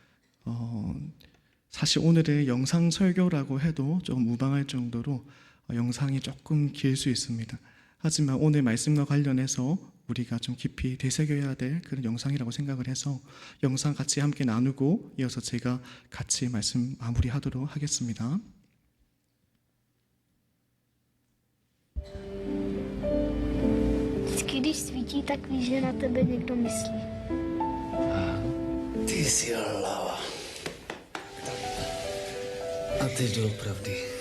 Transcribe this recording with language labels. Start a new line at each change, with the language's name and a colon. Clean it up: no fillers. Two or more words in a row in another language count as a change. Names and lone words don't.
Korean: 사실 오늘의 영상 설교라고 해도 좀 무방할 정도로 영상이 조금 길 수 있습니다. 하지만 오늘 말씀과 관련해서 우리가 좀 깊이 되새겨야 될 그런 영상이라고 생각을 해서 영상 같이 함께 나누고 이어서 제가 같이 말씀 마무리하도록 하겠습니다.
Czech: Vždycky, když svítí, tak víš, že na tebe někdo myslí. Ty jsi hlava. A teď doopravdy.